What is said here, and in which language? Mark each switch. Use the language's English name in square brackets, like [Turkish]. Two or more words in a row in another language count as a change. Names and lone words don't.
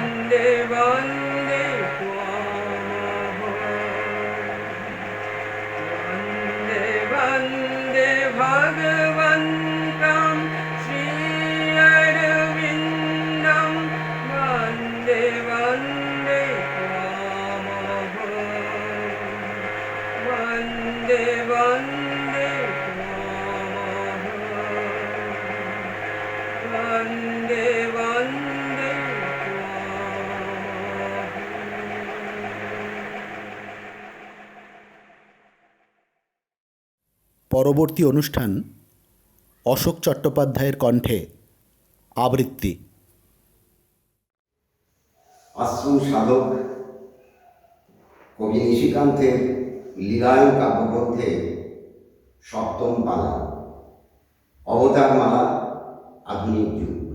[Sanskrit] वन्दे वन्दे वन्दे भगवन्तं श्री अरविन्दं वन्दे वन्दे वन्दे वन्दे वन्दे वन्दे [Bangla] পরবর্তী অনুষ্ঠান অশোক চট্টোপাধ্যায়ের কণ্ঠে আবৃত্তি। আশ্রম সাধক কবি নিশিকান্তের লীলায়ন কাব্যগ্রন্থে সপ্তম পালা অবতার মালা আধুনিক যুগ।